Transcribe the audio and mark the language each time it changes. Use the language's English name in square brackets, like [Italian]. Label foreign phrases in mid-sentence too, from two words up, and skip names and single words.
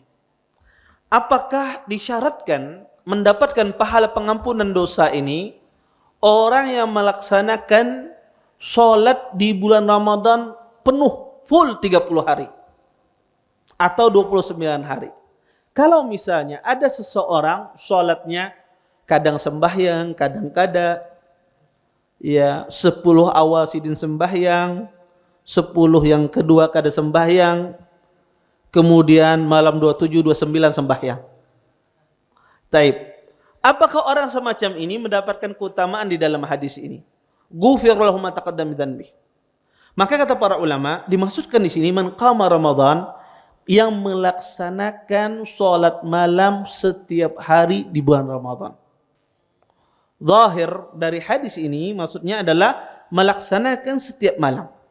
[Indonesian] Apakah disyaratkan mendapatkan pahala pengampunan dosa ini orang yang melaksanakan salat di bulan Ramadan penuh full 30 hari atau 29 hari? Kalau misalnya ada seseorang salatnya kadang sembahyang, kadang-kadang ya 10 awal sidin sembahyang, 10 yang kedua kada sembahyang, kemudian malam 27 29 sembahyang. Taib. Apakah orang semacam ini mendapatkan keutamaan di dalam hadis ini? [Arabic] غُفِرَ لَهُ مَا تَقَدَّمَ مِنْ ذَنْبِهِ. [Indonesian] Maka kata para ulama, dimaksudkan di sini [Arabic] مَنْ قَامَ رَمَضَانَ, [Indonesian] yang melaksanakan salat malam setiap hari di bulan Ramadan. Zahir dari hadis ini maksudnya adalah melaksanakan setiap malam.